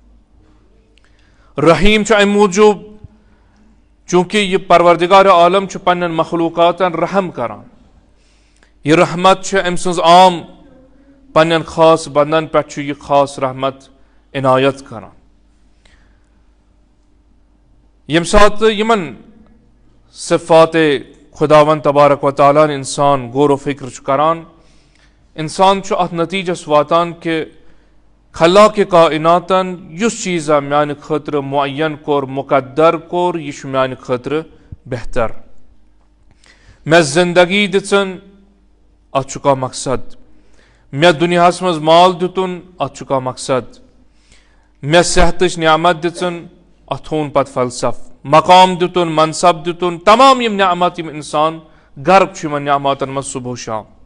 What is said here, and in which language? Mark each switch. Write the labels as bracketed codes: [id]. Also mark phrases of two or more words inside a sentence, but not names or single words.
[ks] रहीम छु अमि मूजूब चूंकि यह परवरदिगार आलम छु पन्न मखलूकातन रहम करान। यह रहमत छु अमि सन्ज आम पन्न खास बंदन पे छु यह खास रहमत इनायत करान। यम साथ यमन सिफात खुदावन [ar] تبارك وتعالى [ks] इंसान गौर व फिक्र छु करान, इंसान छु अत नतीजस वातान के खला के कायनातन युस चीज़ा म्यान खतर मुअय्यन कोर मुकद्दर कोर यह म्यान खतर बेहतर। मे जिंदगी दिचन अत छु का मकसद, मे दुनियाहस मज माल दितुन अत छु का मकसद, मे सेहतच नियामत दिचन अत थोन पत फलसफ, मकाम दितुन मनसब दितुन तमाम यम नियामत यम इंसान गर्क छु यमन नियामतन मज सुबह शाम।